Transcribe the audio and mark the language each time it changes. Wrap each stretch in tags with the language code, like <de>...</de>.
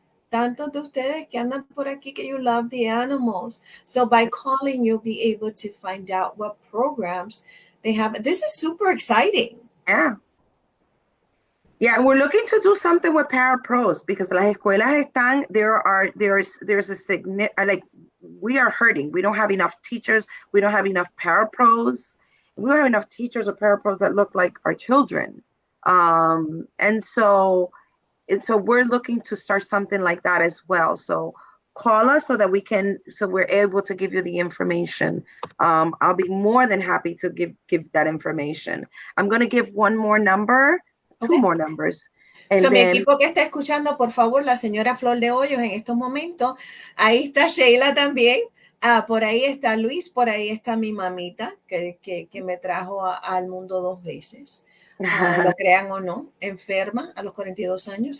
<es>Tantos de ustedes que andan por aquí que</es> <en>you love the animals. So by calling, you'll be able to find out what programs they have. This is super exciting. Yeah, we're looking to do something with parapros because</en> <es>las escuelas están,</es> <en>there's a significant, like, we are hurting. We don't have enough teachers. We don't have enough parapros. we don't have enough teachers or parapros that look like our children. And so we're looking to start something like that as well. So call us so that we're able to give you the information. I'll be more than happy to give that information. I'm going to give one more number, two more numbers.</en> <es>So, mi equipo que está escuchando, por favor, la señora Flor de Hoyos en estos momentos. Ahí está Sheila también. Por ahí está Luis, por ahí está mi mamita, que me trajo al mundo 2 veces. Lo crean o no, enferma a los 42 años.</es>